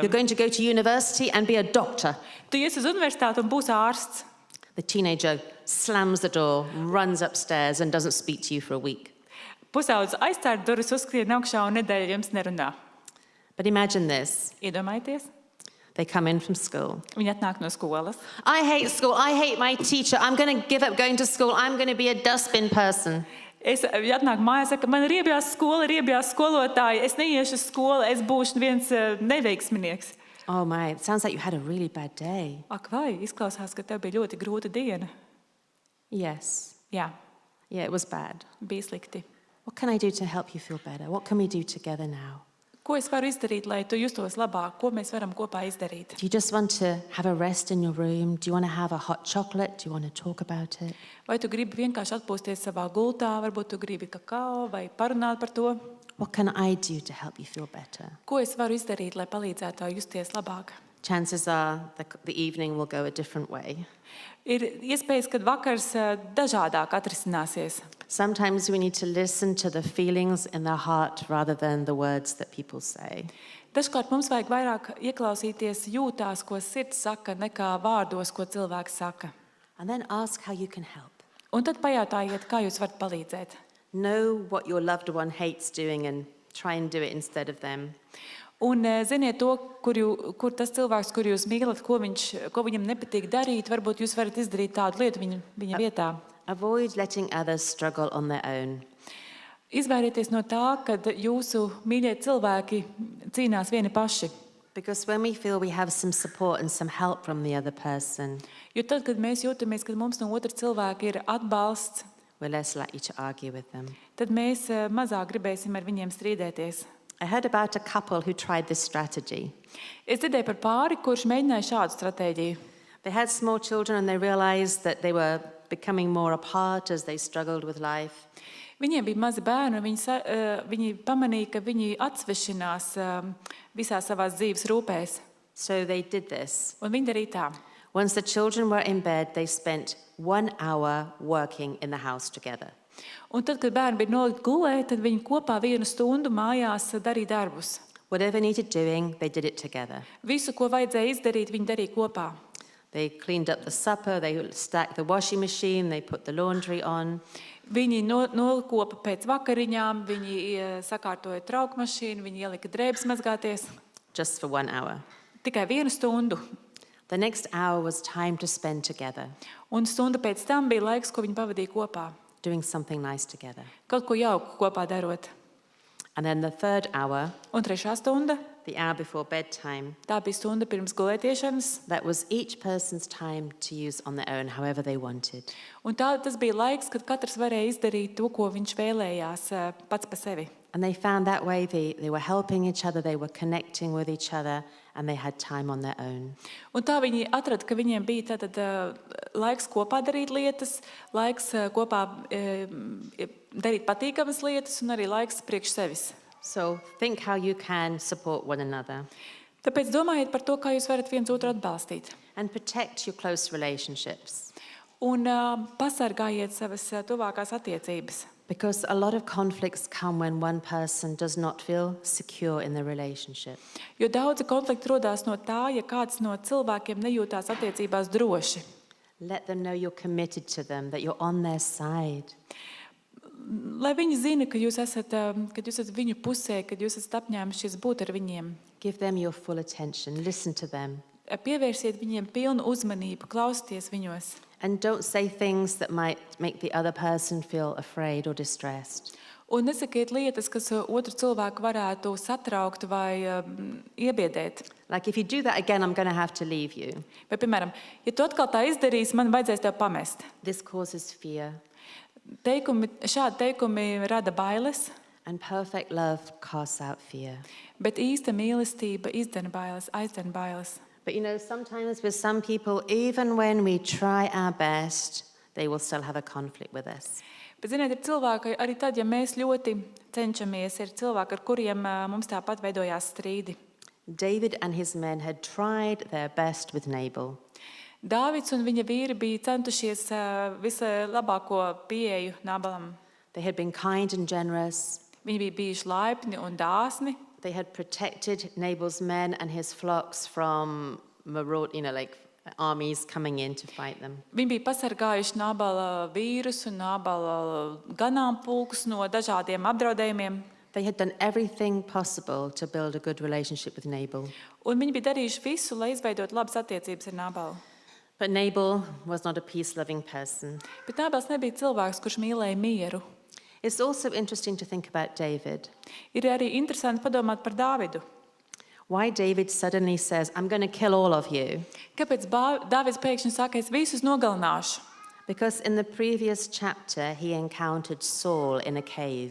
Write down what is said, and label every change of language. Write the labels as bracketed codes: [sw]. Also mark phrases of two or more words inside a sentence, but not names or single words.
[en] You're going to go to university and be a doctor. [lv] Tu ies uz universitāti un būsi ārsts. [en] The teenager slams the door, runs upstairs and doesn't speak to you for a week. [lv] Pusaudzis aizcēr durvis, uzskrien augšā un nedēļu jums nerunā. [en] But imagine this. [lv] Iedomājieties, [en] They come in from school. [lv] viņi atnāk no skolas. [en] I hate school. I hate my teacher. I'm going to give up going to school. I'm going to be a dustbin person. [lv] Es atnāk mājās, saka, man ir iebijās skola, ir iebijās skolotāji, es neiešu uz skolu, es būšu viens neveiksminieks. [en] Oh my, it sounds like you had a really bad day. [lv] Ak, vai, izklausās, ka tev bija ļoti grūta diena. [en] Yes. [lv] Jā, [en] Yeah, it was bad. [lv] bija slikti. [en] What can I do to help you feel better? What can we do together now? [lv] Ko es varu izdarīt, lai tu justos labāk? Ko mēs varam kopā izdarīt? [en] Do you just want to have a rest in your room? Do you want to have a hot chocolate? Do you want to talk about it? [lv] Vai tu gribi vienkārši atpūsties savā gultā, varbūt tu gribi kakao vai parunāt par to? [en] What can I do to help you feel better? [lv] Ko es varu izdarīt, lai palīdzētu tev justies labāk? [en] Chances are the evening will go a different way. [lv] Ir iespējas, ka vakars dažādāk atrisināsies. [en] Sometimes we need to listen to the feelings in their heart rather than the words that people say. [lv] Dažkārt mums vajag vairāk ieklausīties jūtās, ko sirds saka, nekā vārdos, ko cilvēks saka. [en] And then ask how you can help. [lv] Un tad pajautājiet, kā jūs varat palīdzēt. [en] Know what your loved one hates doing and try and do it instead of them. [lv] Un ziniet to, kur tas cilvēks, kur jūs mīlat, ko viņam nepatīk darīt, varbūt jūs varat izdarīt tādu lietu viņa vietā. [en] Avoid letting others struggle on their own. [lv] Izvairieties no tā, kad jūsu mīļie cilvēki cīnās vieni paši. [en] Because when we feel we have some support and some help from the other person, [lv] Jo tad, kad mēs jūtamies, ka mums no otra cilvēka ir atbalsts, [en] we're less likely to argue with them. [lv] tad mēs mazāk gribēsim ar viņiem strīdēties. [en] I heard about a couple who tried this strategy. [lv] Es dzirdēju par pāri, kurš mēģināja šādu stratēģiju. [en] They had small children and they realized that they were becoming more apart as they struggled with life. [lv] Viņiem bija mazi bērni, un viņi pamanīja, ka viņi atsvešinās visā savās dzīves rūpēs. [en] So they did this. [lv] Un viņi darīja tā. [en] Once the children were in bed, they spent 1 hour working in the house together. [lv] Un tad, kad bērni bija nolikti gulēt, tad viņi kopā 1 stundu mājās darīja darbus. [en] Whatever needed doing, they did it together. [lv] Visu, ko vajadzēja izdarīt, viņi darīja kopā. [en] They cleaned up the supper, they stacked the washing machine, they put the laundry on. [lv] Viņi nolikopa pēc vakariņām, viņi sakārtoja traukmašīnu, viņi ielika drēbes mazgāties. [en] Just for 1 hour. [lv] Tikai 1 stundu. [en] The next hour was time to spend together, [lv] Un stunda pēc tam bija laiks, ko viņi pavadīja kopā. [en] doing something nice together. [lv] Kaut ko jauku kopā darot. [en] And then the third hour, [lv] Un 3. stunda, [en] the hour before bedtime, [lv] tā bija stunda pirms gulētiešanas. [en] that was each person's time to use on their own, however they wanted. [lv] Un tas bija laiks, kad katrs varēja izdarīt to, ko viņš vēlējās pats pa sevi. [en] And they found that way they were helping each other, they were connecting with each other, and they had time on their own. [lv] Un tā viņi atrada, ka viņiem bija tātad laiks kopā darīt lietas, laiks kopā darīt patīkamas lietas un arī laiks priekš sevis. [en] So think how you can support one another [lv] Tāpēc domājiet par to, kā jūs varat viens otru atbalstīt. [en] and protect your close relationships. [lv] Un pasargājiet savas tuvākās attiecības. [en] Because a lot of conflicts come when one person does not feel secure in the relationship. [lv] Jo daudzi konflikti rodās no tā, ja kāds no cilvēkiem nejūtās attiecībās droši. [en] Let them know you're committed to them, that you're on their side. [lv] Lai viņi zina, ka jūs esat viņu pusē, kad jūs esat apņēmušies būt ar viņiem. [en] Give them your full attention, listen to them. [lv] Pievērsiet viņiem pilnu uzmanību, klausieties viņos. [en] And don't say things that might make the other person feel afraid or distressed. [lv] Un nesakiet lietas, kas otru cilvēku varētu satraukt vai iebiedēt. [en] Like, if you do that again, I'm going to have to leave you. [lv] Vai, piemēram, ja tu atkal tā izdarīsi, man vajadzēs tev pamest. [en] This causes fear. [lv] Šādi teikumi rada bailes, [en] And perfect love casts out fear. [lv] bet īsta mīlestība aizdzen bailes. [en] But you know, sometimes with some people, even when we try our best, they will still have a conflict with us. [lv] Bet, ziniet, ir cilvēki, arī tad, ja mēs ļoti cenšamies, ir cilvēki, ar kuriem mums tāpat veidojās strīdi. [en] David and his men had tried their best with Nabal. [lv] Dāvids un viņa vīri bija centušies vislabāko pieeju Nabalam. [en] They had been kind and generous. [lv] Viņi bija bijuši laipni un dāsni. [en] They had protected Nabal's men and his flocks from armies coming in to fight them. [lv] Viņi bija pasargājuši Nabala vīrus un Nabala ganāmpulkus no dažādiem apdraudējumiem. [en] They had done everything possible to build a good relationship with Nabal. [lv] Un viņi bija darījuši visu, lai izveidotu labas attiecības ar Nabalu. [en] But Nabal was not a peace-loving person. [lv] Bet Nabals nebija cilvēks, kurš mīlēja mieru. [en] It's also interesting to think about David. [lv] Ir arī interesanti padomāt par Dāvidu. [en] Why David suddenly says, I'm going to kill all of you. [lv] Kāpēc Dāvids pēkšņi saka, es visus nogalināšu? [en] Because in the previous chapter, he encountered Saul in a cave.